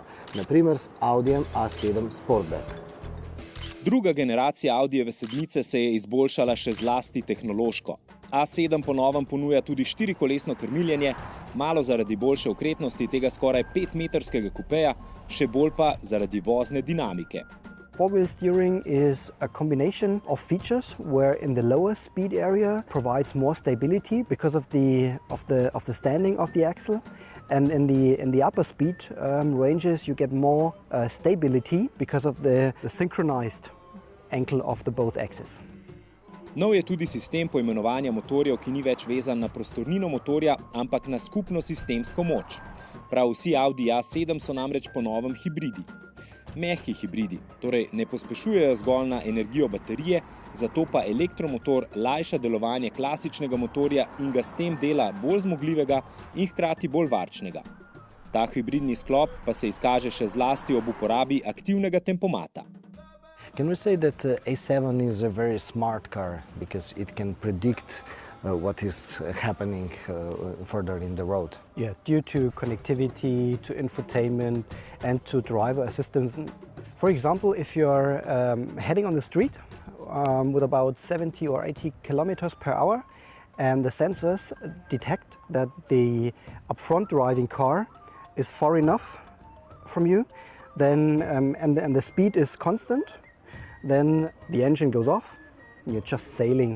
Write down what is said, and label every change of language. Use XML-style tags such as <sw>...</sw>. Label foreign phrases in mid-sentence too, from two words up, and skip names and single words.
<sl>Na primer s Audijem A7 Sportback. Druga generacija Audijeve sedmice se je izboljšala še zlasti tehnološko. A7 po novem ponuja tudi 4-kolesno krmiljenje, malo zaradi boljše okretnosti tega skoraj 5-metrskega kupeja, še bolj pa zaradi vozne dinamike.</sl> <en>Four-wheel steering is a combination of features where in the lower speed area provides more stability because of the standing of the axle, and in the upper speed ranges you get more stability because of the synchronized ankle of the both axes.</en> <sl>Nov je tudi sistem poimenovanja motorjev, ki ni več vezan na prostornino motorja, ampak na skupno sistemsko moč. Prav vsi Audi A7 so namreč po novem hibridi. mehki hibridi, torej ne pospešujejo zgolj na energijo baterije, zato pa elektromotor lajša delovanje klasičnega motorja in ga s tem dela bolj zmogljivega in hkrati bolj varčnega. Ta hibridni sklop pa se izkaže še zlasti ob uporabi aktivnega tempomata.</sl> <en>Can we say that A7 is a very smart car because it can predict what is happening further in the road? Yeah, due to connectivity, to infotainment, and to driver assistance. For example, if you're heading on the street with about 70 or 80 kilometers per hour, and the sensors detect that the upfront driving car is far enough from you, then and the speed is constant, then the engine goes off, and you're just sailing.</en>